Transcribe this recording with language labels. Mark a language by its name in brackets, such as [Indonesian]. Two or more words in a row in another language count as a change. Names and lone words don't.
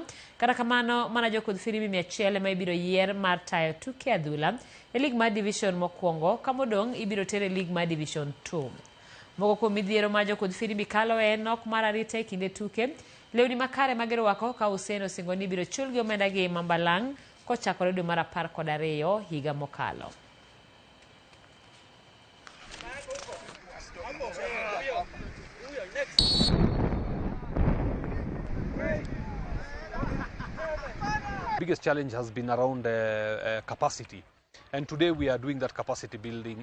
[Luo (Kenya and Tanzania)] Kata kamano mana jokudh firimbi 100 ema ibiro yier mar tayo tuke adhula e lig mar division mokwongo kamodong' ibiro tere e lig mar division 2. Moko kuom midhiero ma jokudh firimbi kalo en nok mar arita e kinde tuke, lewni makare ma girwako ka Hussein osingo ni ibiro chulgi omenda gi mambalang' kochakore dwe mar 12 higa mokalo. [English] Biggest challenge has been around capacity, and today we are doing that capacity building.